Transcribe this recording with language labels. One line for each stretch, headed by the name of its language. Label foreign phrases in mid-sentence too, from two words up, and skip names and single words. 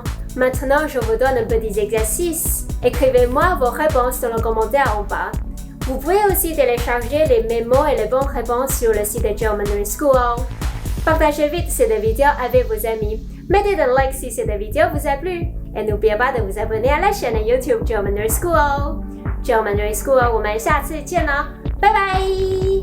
French: Maintenant, je vous donne un petit exercice. Écrivez-moi vos réponses dans le commentaire en bas. Vous pouvez aussi télécharger les mémos et les bonnes réponses sur le site de Geo Mandarin School. Partagez vite cette vidéo avec vos amis. Mettez un like si cette vidéo vous a plu. Et n'oubliez pas de vous abonner à la chaîne YouTube Geo Mandarin School. Geo Mandarin School,
Chinese: 我们下次见了，拜拜。